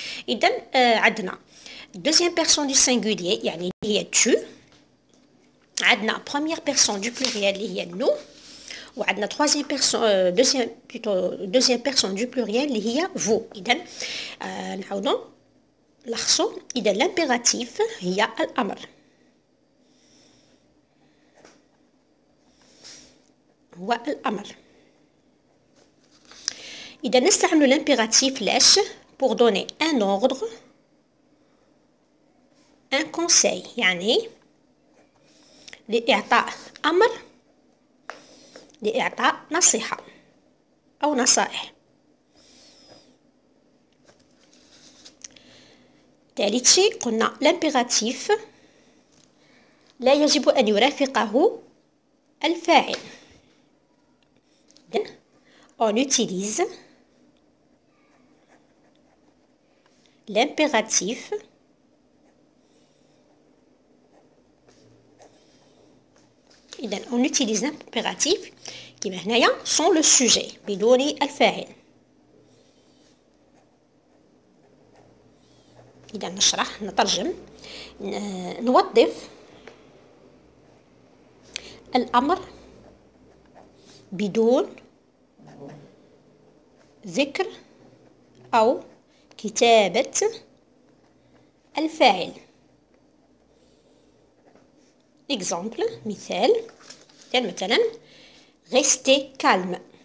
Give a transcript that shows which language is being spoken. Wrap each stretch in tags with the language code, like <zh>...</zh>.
<fr>إذن عندنا deuxième personne du singulier</fr> <ar>يعني هي</ar> <fr>tu، عندنا première personne du pluriel</fr> <ar>اللي هي</ar> <fr>nous،</fr> <ar>وعندنا</ar> <fr>troisième personne deuxième personne du pluriel اللي هي vous.</fr> <ar>إذن نعاودوا نلخصوا. إذا l'impératif هي الأمر، هو الأمر. إذا نستعمل l'impératif لاش</ar> <fr>pour donner un ordre un conseil،</fr> <ar>يعني لإعطاء أمر، لإعطاء نصيحة أو نصائح. ثالث شيء قلنا l'impératif لا يجب أن يرافقه الفاعل.</ar> <fr>On utilise l'impératif on utilise l'impératif</fr> <ar>كما هنايا</ar> <fr>sans le sujet</fr> <ar>بدون الفاعل. إذا نشرح نترجم نوظف الأمر بدون ذكر أو كتابة الفاعل.</ar> <fr>exemple</fr> <ar>مثال مثلا</ar> <fr>restez calme.</fr>